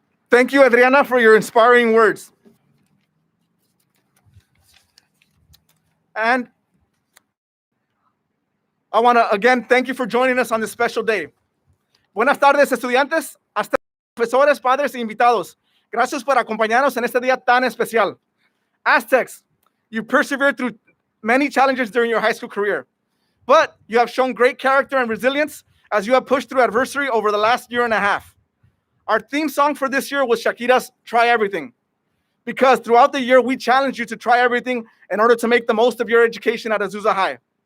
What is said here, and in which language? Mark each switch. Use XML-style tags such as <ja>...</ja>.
<en>Thank you, Adriana, for your inspiring words. And I want to, again, thank you for joining us on this special day.</en> <es>Buenas tardes, estudiantes, hasta profesores, padres e invitados. Gracias por acompañarnos en este día tan especial.</es> <en>Aztecs, you persevered through many challenges during your high school career, but you have shown great character and resilience as you have pushed through adversity over the last year and a half. Our theme song for this year was Shakira's Try Everything, because throughout the year, we challenged you to try everything in order to make the most of your education at Azusa High.</en>